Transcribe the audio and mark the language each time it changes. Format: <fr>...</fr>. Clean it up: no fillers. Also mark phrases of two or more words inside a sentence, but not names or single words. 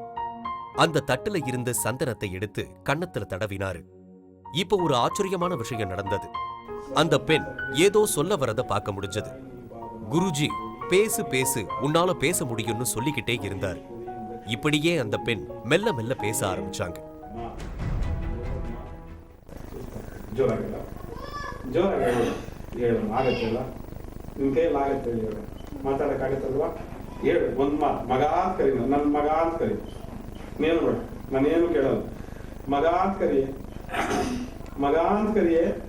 <ta>அந்த தட்டுல இருந்த சந்தனத்தை எடுத்து கன்னத்துல தடவினாரு. இப்ப ஒரு ஆச்சரியமான விஷயம் நடந்தது. அந்த பெண் ஏதோ சொல்ல வரத பார்க்க முடிஞ்சது. குருஜி பேசு பேசு, உன்னால பேச முடியும்னு சொல்லிக்கிட்டே இருந்தார். இப்படியே அந்த பெண் மெல்ல மெல்ல பேச ஆரம்பிச்சாங்க.</ta> <kn>ಮಾತಾಡಕ್ಕಾಗತ್ತಲ್ವಾ? ಹೇಳು ಒಂದ್ ಮಾತು. ಮಗ ಅಂತ ಕರಿ, ನನ್ನ ಮಗ ಅಂತ ಕರಿ. ನೀನು ಬೇಡ, ನಾನೇನು ಕೇಳಲ್ಲ. ಮಗ ಅಂತ ಕರಿ, ಮಗ ಅಂತ ಕರಿಯೇ.</kn>